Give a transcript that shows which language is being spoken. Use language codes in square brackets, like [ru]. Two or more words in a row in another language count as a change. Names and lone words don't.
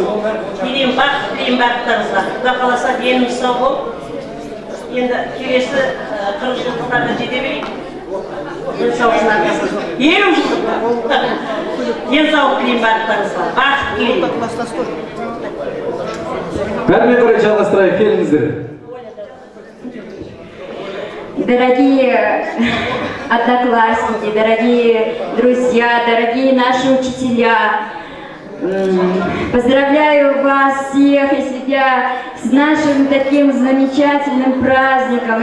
[kk] Тілеймін, бақыт тілеймін барлықтарыңызға. Құда қаласа деніміз сау болып. Енді келесі 40 жылдықтарға жете берейік. Денсаулығының арқасында. 50 жылдықта. Денсаулық тілеймін барлықтарыңызға. Бақыт тілеймін. Бәрмен қарай жалғастырайық, келіңіздер. [ru] Дорогие одноклассники, дорогие друзья, дорогие наши учителя, поздравляю вас всех и себя с нашим таким замечательным праздником.